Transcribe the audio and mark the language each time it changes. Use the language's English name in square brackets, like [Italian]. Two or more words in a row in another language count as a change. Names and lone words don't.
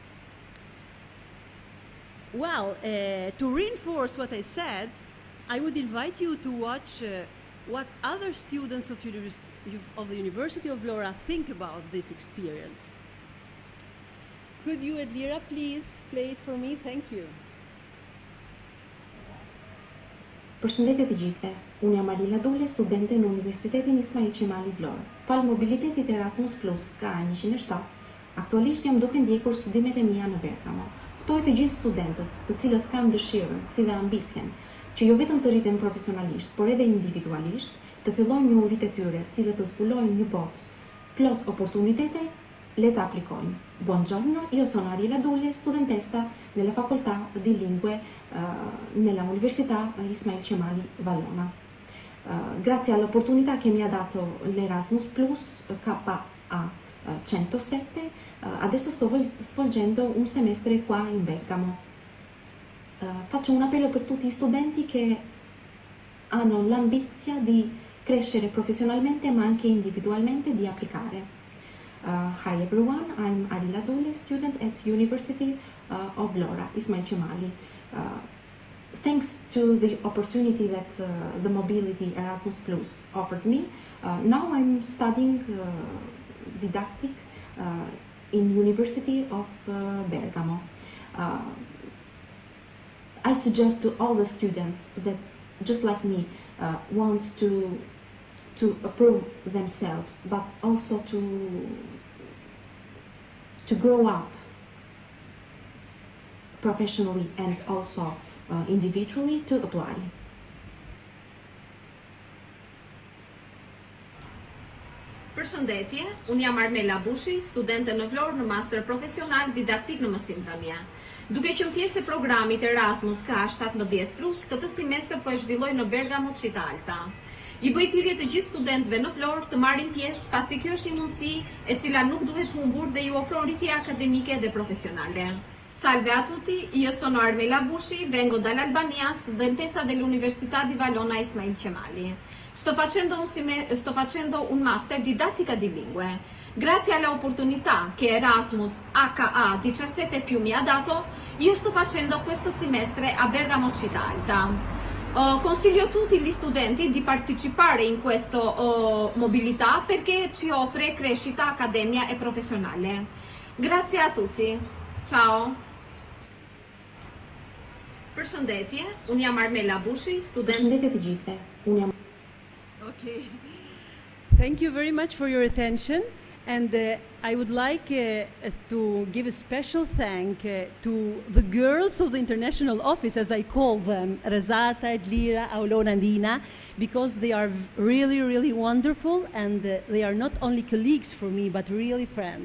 [English] Well, to reinforce what I said, I would invite you to watch what other students of the University of Vlora think about this experience. Could you, Elvira, please play it for me? Thank you. [Albanian] Përshëndetje të gjithëve. Unë jam Marila Dule, studente në Universitetin Ismail Qemali Vlorë. Fal mobilitetit Erasmus Plus ka 107, aktualisht jam duke ndjekur studimet e mia në Bergamo. Ftoj të gjithë studentët, të cilët kanë dëshirën, si dhe ambicjen, që jo vetëm të rriten profesionalisht, por edhe individualisht, të fillojnë një uritë e tyre, si dhe të zbulojnë një botë plot opportunitete, le të applicojnë. [Italian] Buongiorno, io sono Ariela Dule, studentessa nella facoltà di lingue nella Università Ismail Qemali Vallona. Grazie all'opportunità che mi ha dato l'Erasmus Plus KA 107, adesso sto svolgendo un semestre qua in Bergamo. Faccio un appello per tutti gli studenti che hanno l'ambizia di crescere professionalmente ma anche individualmente, di applicare. [English] Hi everyone, I'm Arila Dule, student at University of Vlora, Ismail Qemali. Thanks to the opportunity that the Mobility Erasmus Plus offered me, now I'm studying didactic in University of Bergamo. I suggest to all the students that, just like me, want to approve themselves, but also to grow up professionally and also individually, to apply. [Albanian] Përshëndetje, unë jam Armela Bushi, studente në Vlorë në master profesional didaktik në mësim italian. Duke qenë pjesë e programit Erasmus ka 17+, këtë semestër po e zhvilloj në Bergamo Città Alta. I bëj thirrje të gjithë studentëve në Vlorë të marrin pjesë, pasi kjo është një mundësi e cila nuk duhet humbur dhe ju ofron rritje akademike dhe profesionale. [Italian] Salve a tutti, io sono Armela Bushi, vengo dall'Albania, studentessa dell'Università di Vallona Ismail Qemali. Sto facendo un master didattica di lingue. Grazie alla opportunità che Erasmus HA 17+ mi ha dato, io sto facendo questo semestre a Bergamo Città Alta. Consiglio a tutti gli studenti di partecipare in questa mobilità perché ci offre crescita accademia e professionale. Grazie a tutti. Ciao. [Albanian] Përshëndetje, unë jam Armela Bushi, student. Përshëndetje të gjithëve. Unë jam. [English] Okay. Thank you very much for your attention. And I would like to give a special thank to the girls of the international office, as I call them, Rezata, Edlira, Aulona, and Ina, because they are really, really wonderful, and they are not only colleagues for me, but really friends.